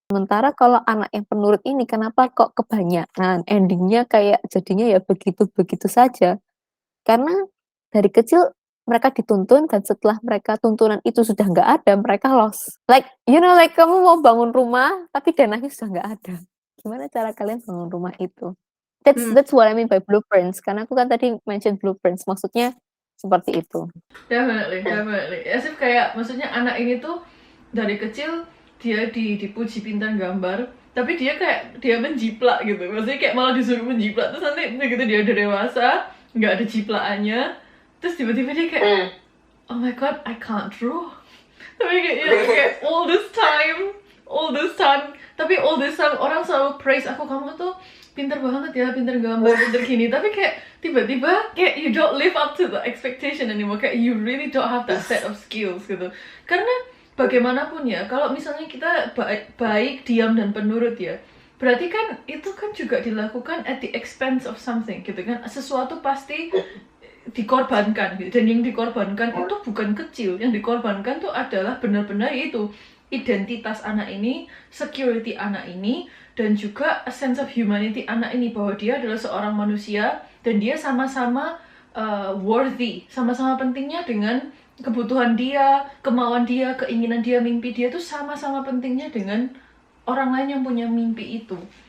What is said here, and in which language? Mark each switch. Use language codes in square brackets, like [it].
[id] Sementara kalau anak yang penurut ini, kenapa kok kebanyakan endingnya kayak jadinya ya begitu-begitu saja. Karena dari kecil mereka dituntun, dan setelah mereka tuntunan itu sudah nggak ada, mereka lost. Like kamu mau bangun rumah, tapi dananya sudah nggak ada. Gimana cara kalian bangun rumah itu? [en] That's what I mean by blueprints. [id] Karena aku kan tadi mention blueprints, maksudnya seperti itu. [en] Definitely. As if [id] kayak maksudnya anak ini tuh dari kecil dia dipuji pintar gambar, tapi dia menjiplak gitu. Maksudnya kayak malah disuruh menjiplak, terus nanti begitu dia udah dewasa nggak ada jiplakannya, terus tiba-tiba dia kayak [en] oh my god, I can't draw. [id] Tapi kayak [en] all this time [id] tapi all this time orang selalu praise aku, kamu tuh pintar banget ya, pintar gambar, pintar gini. Tapi kayak tiba-tiba kayak [en] you don't live up to the expectation anymore, kayak you really don't have that set of skills gitu. [id] Karena bagaimanapun ya, kalau misalnya kita baik, diam dan penurut ya, berarti kan itu kan juga dilakukan [en] at the expense of something [id] gitu kan, sesuatu pasti dikorbankan gitu. Dan yang dikorbankan itu bukan kecil, yang dikorbankan tuh adalah benar-benar itu identitas anak ini, security anak ini, dan juga [en] a sense of humanity [id] anak ini, bahwa dia adalah seorang manusia dan dia sama-sama worthy, sama-sama pentingnya dengan kebutuhan dia, kemauan dia, keinginan dia, mimpi dia tuh sama-sama pentingnya dengan orang lain yang punya mimpi itu.